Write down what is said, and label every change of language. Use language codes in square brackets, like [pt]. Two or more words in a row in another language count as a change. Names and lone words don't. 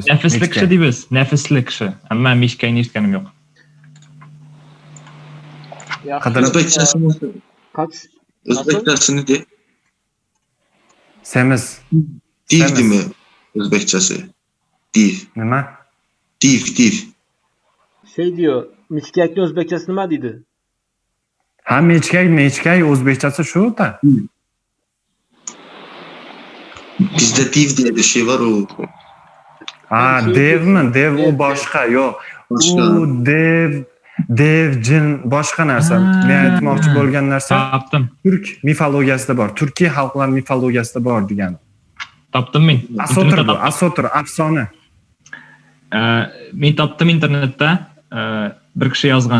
[uz] Nafisli kishi deymiz, nafisli kishi. Ammo mishkayni eshitganim yo'q. O'zbekchasini de. Semiz. Divdimi o'zbekchasi? Div. Nima? Div. [tr] Şey diyor, [uz] mechkakni o'zbekchasi nima deydi? Ha, mechkay o'zbekchasi shu-da. [tr] Bizda div diye bir şey var o. [uz] Devmi? Dev u boshqa, yo'q. U dev, jin boshqa narsa. Men aytmoqchi bo'lgan narsa turk mifologiyasida bor. Turkiy xalqlar mifologiyasida bor degan. Topdim men. Asotir, afsona. Men topdim internetda bir kishi yozgan.